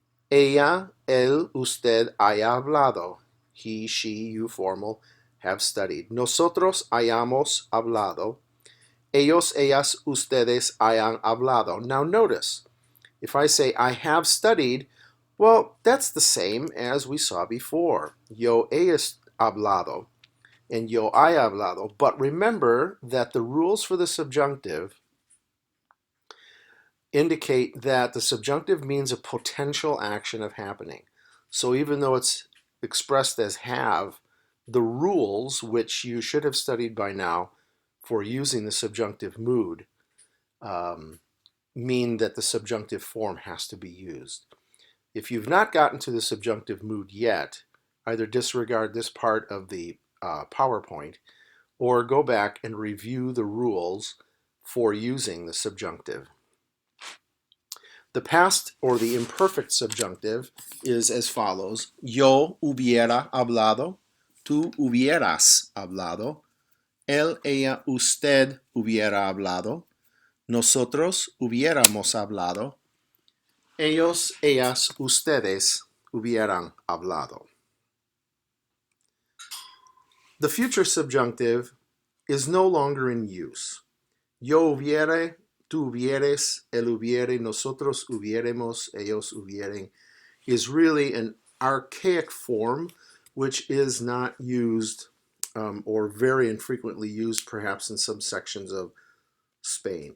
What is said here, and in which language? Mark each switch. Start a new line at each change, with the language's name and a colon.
Spanish: Ella, él, usted haya hablado.
English: He, she, you, formal, have studied.
Spanish: Nosotros hayamos hablado. Ellos, ellas, ustedes hayan hablado.
English: Now notice, if I say I have studied, well, that's the same as we saw before.
Spanish: Yo he hablado and yo he hablado.
English: But remember that the rules for the subjunctive indicate that the subjunctive means a potential action of happening. So even though it's expressed as have, the rules, which you should have studied by now for using the subjunctive mood, mean that the subjunctive form has to be used. If you've not gotten to the subjunctive mood yet, either disregard this part of the PowerPoint or go back and review the rules for using the subjunctive. The past or the imperfect subjunctive is as follows.
Spanish: Yo hubiera hablado, tú hubieras hablado, él, ella, usted hubiera hablado, nosotros hubiéramos hablado, ellos, ellas, ustedes hubieran hablado.
English: The future subjunctive is no longer in use.
Spanish: Yo hubiere, tú hubieres, él hubiere, nosotros hubiéremos, ellos hubieren,
English: is really an archaic form which is not used or very infrequently used perhaps in some sections of Spain.